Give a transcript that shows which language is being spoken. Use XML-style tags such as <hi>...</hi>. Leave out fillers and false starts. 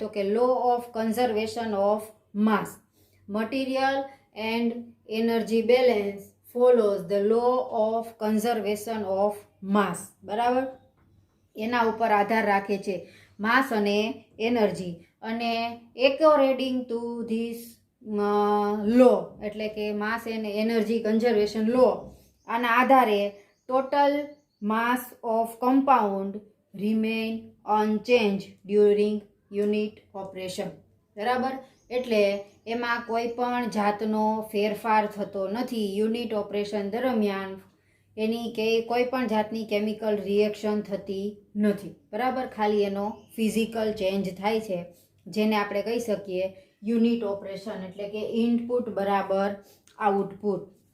<gu>તો કે</gu> <en>Law of conservation of mass. Material and energy balance follows the law of conservation of mass,</en> <gu>બરાબર. એના ઉપર આધાર રાખે છે માસ અને એનર્જી.</gu> <en>અને according to this law</en> <gu>એટલે કે</gu> <en>mass and energy conservation law,</en> <gu>આના આધારે</gu> <en>total mass of compound remain unchanged during unit operation.</en> <gu>બરાબર, એટલે એમાં કોઈ પણ જાતનો ફેરફાર થતો નથી યુનિટ ઓપરેશન દરમિયાન. એની કે કોઈ પણ જાતની કેમિકલ રિએક્શન થતી નથી. બરાબર, ખાલી એનો ફિઝિકલ ચેન્જ થાય છે, જેને આપણે કહી શકીએ યુનિટ ઓપરેશન, એટલે કે ઇનપુટ બરાબર આઉટપુટ.</gu>